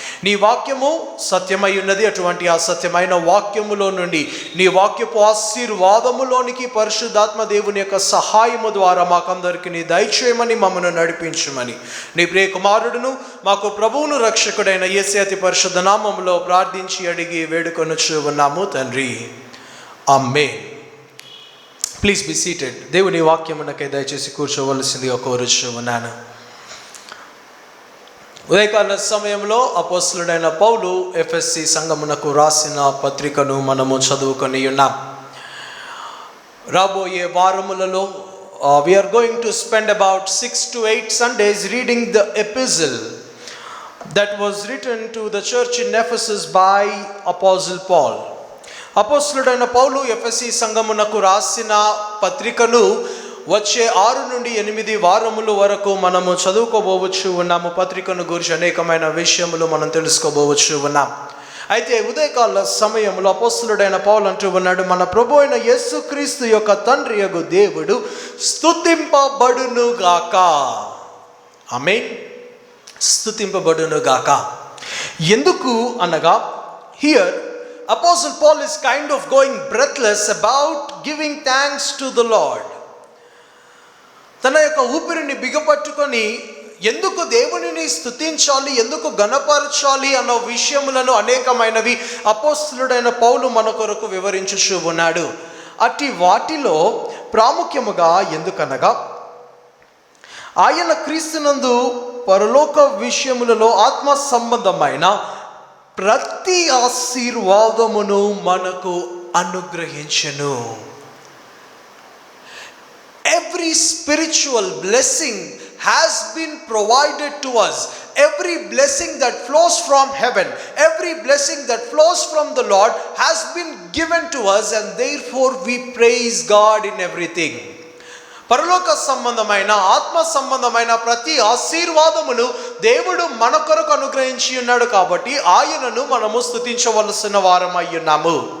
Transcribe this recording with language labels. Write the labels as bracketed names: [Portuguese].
[Telugu] నీ వాక్యము సత్యమై ఉన్నది. అటువంటి ఆ సత్యమైన వాక్యములో నుండి నీ వాక్యపు ఆశీర్వాదములోనికి పరిశుద్ధాత్మ దేవుని యొక్క సహాయము ద్వారా మాకందరికి నీ దయచేయమని మమ్మను నడిపించమని నీ ప్రియ కుమారుడును మాకు ప్రభువును రక్షకుడైన యేసు అతి పరిశుద్ధ నామములో ప్రార్థించి అడిగి వేడుకొనుచు ఉన్నాము తండ్రి. ఆమేన్. [English] Please be seated. [Telugu] దేవుని వాక్యమునకై దయచేసి కూర్చోవలసిందిగా కోరుచు ఉన్నాను. ఉదయకాల సమయంలో అపోస్తలుడైన పౌలు ఎఫెసీ సంఘమునకు రాసిన పత్రికను మనము చదువుకొని ఉన్నాం. రాబోయే వారములలో [English] we are going to spend about 6 to 8 Sundays reading the epistle that was written to the church in Ephesus by Apostle Paul. [Telugu] అపోస్తలుడైన పౌలు ఎఫెసీ సంఘమునకు రాసిన పత్రికను వచ్చే 6 నుండి 8 వారముల వరకు మనము చదువుకోబోవచ్చు ఉన్నాము. పత్రికను గురించి అనేకమైన విషయములు మనం తెలుసుకోబోవచ్చు ఉన్నాం. అయితే ఉదయకాల సమయంలో అపోస్తలుడైన పౌలు అంటూ ఉన్నాడు, మన ప్రభు అయిన యేసుక్రీస్తు యొక్క తండ్రి యగు దేవుడు స్తుతింపబడును గాక. ఆమేన్. స్తుతింపబడును గాక. ఎందుకు అనగా [English] Here Apostle Paul is kind of going breathless about giving thanks to the Lord. [Telugu] తన యొక్క ఊపిరిని బిగపట్టుకొని ఎందుకు దేవునిని స్తుతించాలి, ఎందుకు గణపరచాలి అన్న విషయములను అనేకమైనవి అపోస్తలుడైన పౌలు మన కొరకు వివరించుచూ ఉన్నాడు. అట్టి వాటిలో ప్రాముఖ్యముగా ఎందుకనగా ఆయన క్రీస్తునందు పరలోక విషయములలో ఆత్మ సంబంధమైన ప్రతి ఆశీర్వాదమును మనకు అనుగ్రహించెను. [English] Every spiritual blessing has been provided to us. Every blessing that flows from heaven, every blessing that flows from the Lord has been given to us, and therefore we praise God in everything. [Telugu] పరలోక సంబంధమైన ఆత్మ సంబంధమైన ప్రతి ఆశీర్వాదమును దేవుడు మన కొరకు అనుగ్రహించి ఉన్నాడు. కాబట్టి ఆయనను మనము స్తుతించవలసిన వారమై ఉన్నాము.